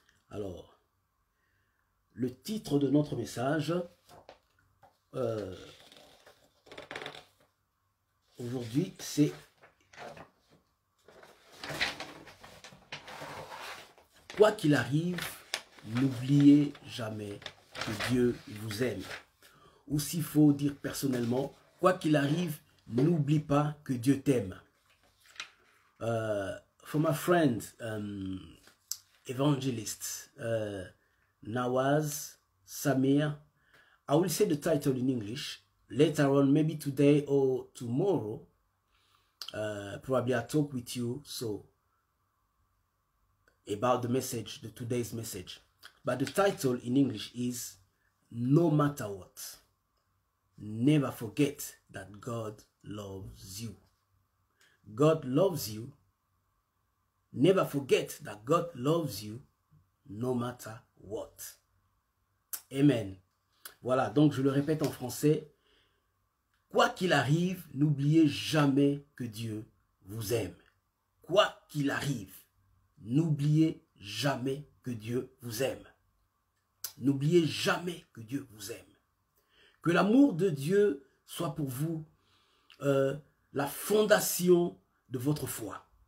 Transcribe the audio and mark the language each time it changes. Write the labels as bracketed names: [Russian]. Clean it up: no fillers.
[French] Alors, le titre de notre message, aujourd'hui, c'est « Quoi qu'il arrive, n'oubliez jamais que Dieu vous aime ». Ou s'il faut dire personnellement, « Quoi qu'il arrive, n'oublie pas que Dieu t'aime ». [English] For my friend, evangelist, Nawaz Samir, I will say the title in English. Later on, maybe today or tomorrow, probably I'll talk with you about the message, the today's message. But the title in English is No Matter What, Never Forget That God Loves You. God loves you. Never forget that God loves you no matter what. Amen. [French] Voilà, donc je le répète en français. Quoi qu'il arrive, n'oubliez jamais que Dieu vous aime. Quoi qu'il arrive, n'oubliez jamais que Dieu vous aime. N'oubliez jamais que Dieu vous aime. Que l'amour de Dieu soit pour vous la fondation de votre foi.